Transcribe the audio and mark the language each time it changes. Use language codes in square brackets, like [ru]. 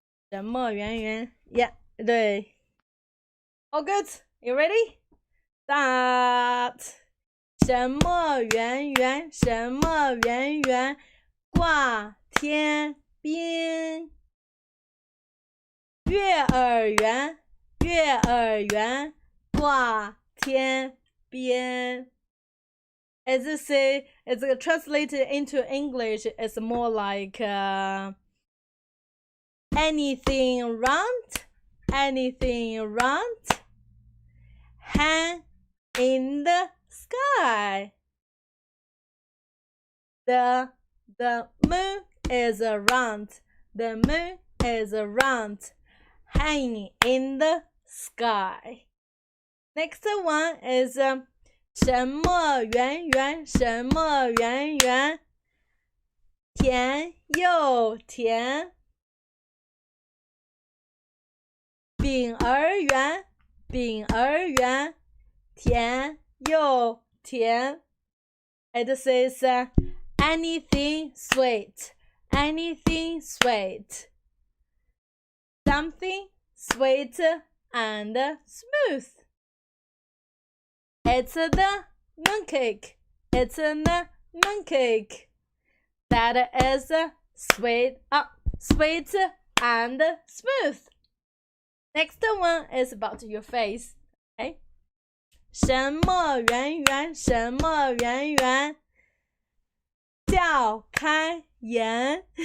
[zh] 什么圆圆 [en] Yeah, 对 All good, you ready? Start. [zh] 什么圆圆什么圆圆挂天边月儿圆，月儿圆，挂天边。 [en] As you say, it's translated into English, it's more like anything round, anything round, hang in the sky. The moon is round, the moon is round, hanging in the sky. Next one is [zh] 什么圆圆，什么圆圆，甜又甜。饼儿圆，饼儿圆，甜又甜。 [en] It says anything sweet, anything sweet. Something sweet and smooth. It's the mooncake. It's the mooncake. That is sweet, sweet and smooth. Next one is about your face. Okay? [zh] 什么圆圆，什么圆圆，笑开颜。